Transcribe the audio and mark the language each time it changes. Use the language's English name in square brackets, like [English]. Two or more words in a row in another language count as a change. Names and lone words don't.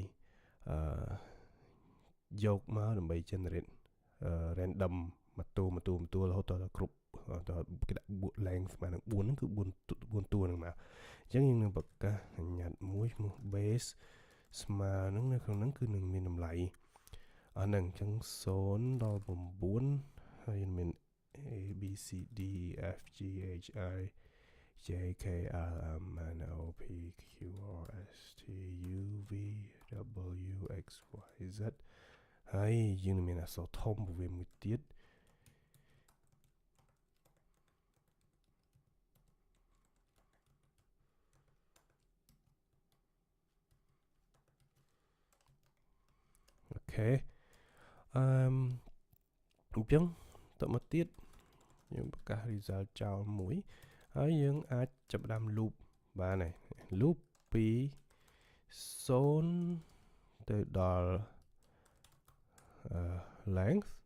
[Khmer] យកមកដើម្បី [English] generate random [Khmer] មួយតួរហូតដល់គ្រប់គេដាក់ length ស្មើនឹង4ហ្នឹងគឺ4តួហ្នឹងមក អញ្ចឹងយើងនឹងប្រកាសបញ្ញត្តិមួយឈ្មោះ base ស្មើនឹងនៅក្នុងហ្នឹងគឺនឹងមានតម្លៃអស់ហ្នឹងអញ្ចឹង0ដល់9ហើយមាន [English] A B C D E F G H I J K L M N O P Q R S T U V W X Y Z [Khmer] ហើយយើងនឹងមានអក្សរធំវាមួយទៀត អូខេអញ្ចឹងតមកទៀតយើងប្រកាស result ចោលមួយហើយយើងអាចចាប់ផ្ដើម loop បានហើយ loop ពី0ទៅដល់ length